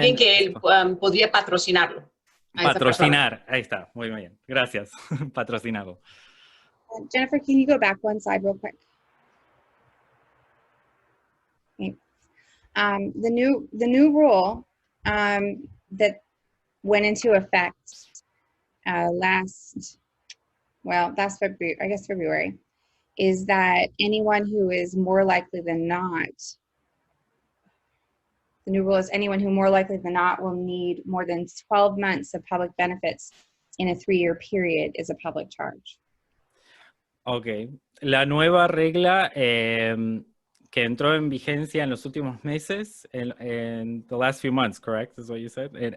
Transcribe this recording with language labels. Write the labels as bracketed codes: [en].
[es] Alguien que podría patrocinarlo. Patrocinar, ahí está, muy bien, gracias, patrocinado. [en] Jennifer, can you go back one slide real quick? Okay. The new rule that went into effect last February, I guess February, is that anyone who is more likely than not, the new rule is anyone who more likely than not will need more than 12 months of public benefits in a 3-year period is a public charge. Ok. [es] La nueva regla que entró en vigencia en los últimos meses, en [en] the last few months, correct? Is what you said?